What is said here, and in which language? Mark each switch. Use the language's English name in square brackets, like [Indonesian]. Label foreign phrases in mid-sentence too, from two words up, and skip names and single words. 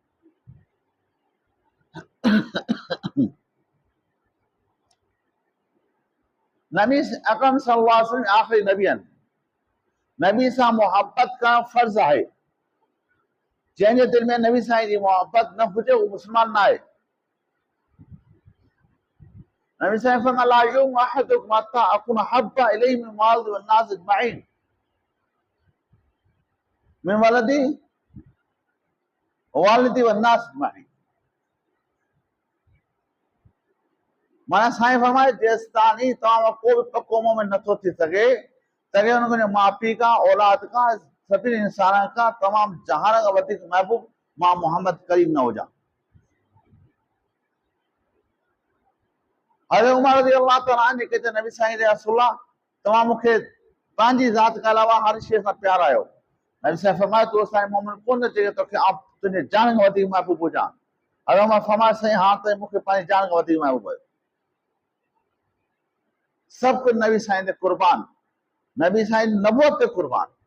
[Sindhi] नबी अकरम [Arabic] صلى الله عليه وسلم [Sindhi] आख़िरी नबी आहिनि। नबी सां मोहब्बत करणु फर्ज़ आहे। जंहिंजे दिलि में नबी साईं जी मोहब्बत न हुजे उहो मुस्लमान न आहे। नबी साईं फरमाया [Arabic] لا يؤمن أحدكم حتى أكون أحب إليه من والده والناس أجمعين من والده والناس أجمعين. [Sindhi] माना साईं फरमाए जेसिताईं तव्हां को बि पको मोमिन नथो थी सघे तॾहिं हुनखे माउ पीउ खां, औलाद खां, सभिनी इंसाननि खां तमामु जहान खां वधीक महबूब मां मोहम्मद करीम न हुजां। हज़रत उमर [Arabic] رضي الله تعالى عنه [Sindhi] के नबी साईं जे रसूला तव्हां मूंखे पंहिंजी ज़ात खां अलावा हर शइ सां प्यार आहियो। नबी साईं फरमाए तूं असांजे मोमिन कोन चई तोखे तुंहिंजे जान खां वधीक महबूब हुजां। हज़रत उमर फरमाए साईं हा त मूंखे पंहिंजी जान खां वधीक महबूब आहियो। सभु कुझु नबी साईं ते कुर्बान, नबी साईं नबूअत ते कुर्बान।